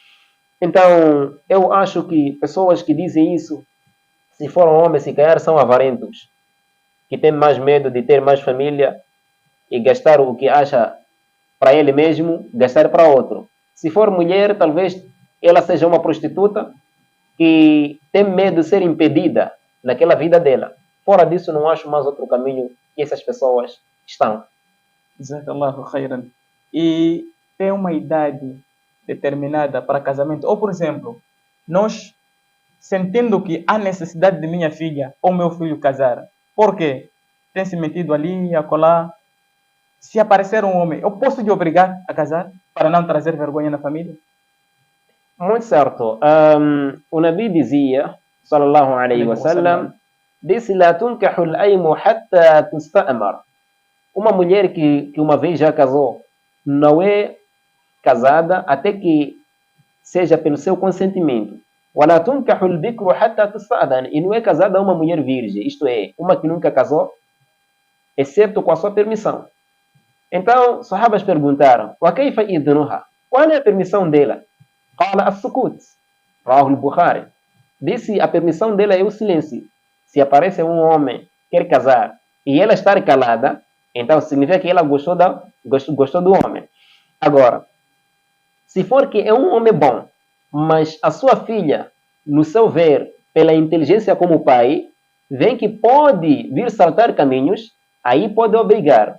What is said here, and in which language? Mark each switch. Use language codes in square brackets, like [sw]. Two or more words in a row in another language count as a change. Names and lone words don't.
[pt] Então, eu acho que pessoas que dizem isso, se foram homens, se calhar são avarentos, que têm mais medo de ter mais família e gastar o que acha para ele mesmo, gastar para outro. Se for mulher, talvez ela seja uma prostituta que tem medo de ser impedida naquela vida dela. Fora disso, não acho mais outro caminho que essas pessoas estão. [ar] جزاك الله خيرا. [pt] E tem uma idade determinada para casamento? Ou, por exemplo, nós sentindo que há necessidade de minha filha ou meu filho casar, por quê? Tem se metido ali, acolá. Se aparecer um homem, eu posso lhe obrigar a casar para não trazer vergonha na família? Muito certo. O Nabi dizia, [ar] صلى الله عليه وسلم, disse, لا تنكح الأيم حتى تستأمر. [pt] Uma mulher que uma vez já casou, não é casada até que seja pelo seu consentimento. [ar] وَلَا تُنْكَحُ الْبِكْرُ حَتَّى تُسْتَأْذَنَ. [pt] E não é casada uma mulher virgem, isto é, uma que nunca casou, exceto com a sua permissão. Então, sahabas perguntaram, [ar] وَكَيْفَ إِذْنُهَا? [pt] Qual é a permissão dela? [ar] قَالَ السُّكُوتِ. رواه البخاري. [pt] Disse, a permissão dela é o silêncio. Se aparece um homem, quer casar, e ela estar calada, então significa que ela gostou do homem. Agora, se for que é um homem bom, mas a sua filha, no seu ver, pela inteligência como pai, vê que pode vir saltar caminhos, aí pode obrigar.